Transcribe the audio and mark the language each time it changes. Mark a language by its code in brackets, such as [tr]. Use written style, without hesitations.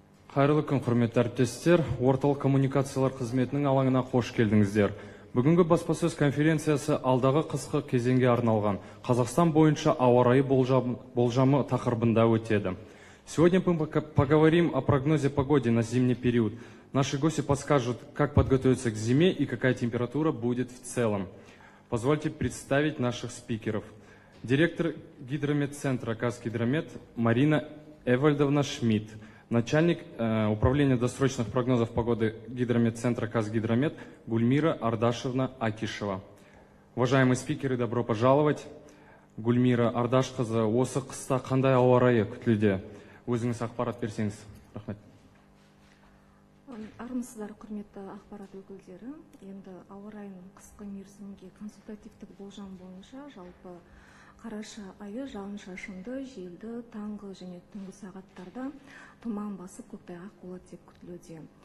[kk] Қайырлы күн, құрметті әріптестер. Орталық коммуникациялар қызметінің алаңына қош келдіңіздер. Бүгінгі баспасөз конференциясы алдағы қысқы кезеңге арналған Қазақстан бойынша ауа райы болжамы тақырыбында өтеді. [ru] Сегодня мы поговорим о прогнозе погоды на зимний период. Наши гости подскажут, как подготовиться к зиме и какая температура будет в целом. Позвольте представить наших спикеров. Директор гидрометцентра «Казгидромет» Марина Эвальдовна Шмидт, начальник управления досрочных прогнозов погоды гидрометцентра «Казгидромет» Гульмира Ардашевна Акишева. Уважаемые спикеры, добро пожаловать. [kk] Гульмира Ардашқызы, осы қыста қандай ауа райы күтілуде? Өзіңіз ақпарат берсеңіз. Рахмет. Армысыздар, құрметті ақпарат өкілдері. Енді ауа райының қысқы мерзімге консультативтік болжам бойынша жалпы қараша айы жауын-шашынды, желді, таңғы және түнгі сағаттарда тұман басып көктайғақ болады деп күтілуде.